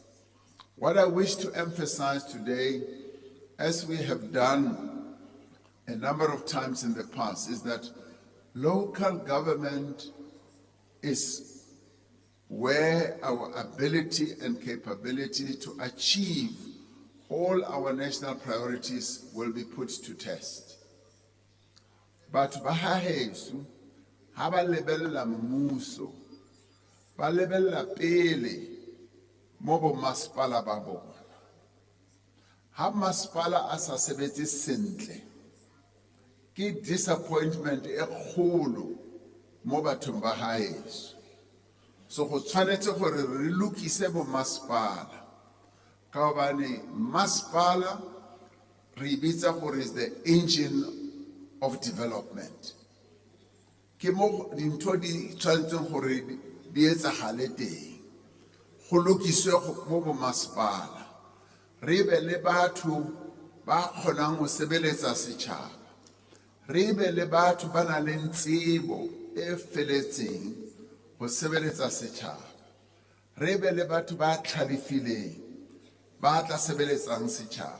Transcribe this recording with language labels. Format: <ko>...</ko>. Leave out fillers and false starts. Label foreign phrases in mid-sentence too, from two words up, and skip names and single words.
<en>What I wish to emphasize today, as we have done a number of times in the past, is that local government is where our ability and capability to achieve all our national priorities will be put to test.</en> <st>But ba haheso ha ba lebella mmuso ba lebella pele mo bo masepala ba bona. Ha masepala a sa sebetse sentle ke disappointment e kgolo mo bathong ba haheso. So go tshwanetse gore re lokise bo masepala ka hobane masepala re bitsa gore</st> <en>is the engine of development.</en> <st>Ke mo dintho di tshwanetseng gore di etsagale teng go lokiswe mo bo masepala, re be le batho ba kgonang go sebeletsa setšhaba, re be le batho ba nang le tsebo e feletseng go sebeletsa setšhaba, re be le batho ba tlhalefileng ba tla sebeletsang setšhaba.</st>